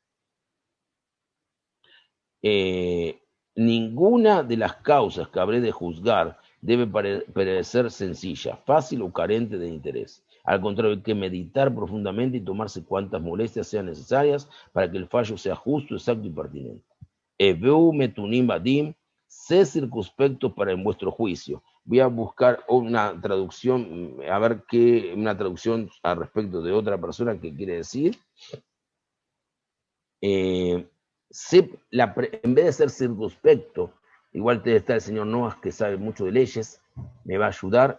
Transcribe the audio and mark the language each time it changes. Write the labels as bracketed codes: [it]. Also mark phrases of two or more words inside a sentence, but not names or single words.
[es] Ninguna de las causas que habré de juzgar debe parecer sencilla, fácil o carente de interés. Al contrario, hay que meditar profundamente y tomarse cuantas molestias sean necesarias para que el fallo sea justo, exacto y pertinente. [he] הוו מתונים בדין, [es] sé circunspecto para en vuestro juicio. Voy a buscar una traducción, a ver una traducción al respecto de otra persona que quiere decir. En vez de ser circunspecto, igual te está el señor Noas que sabe mucho de leyes, me va a ayudar.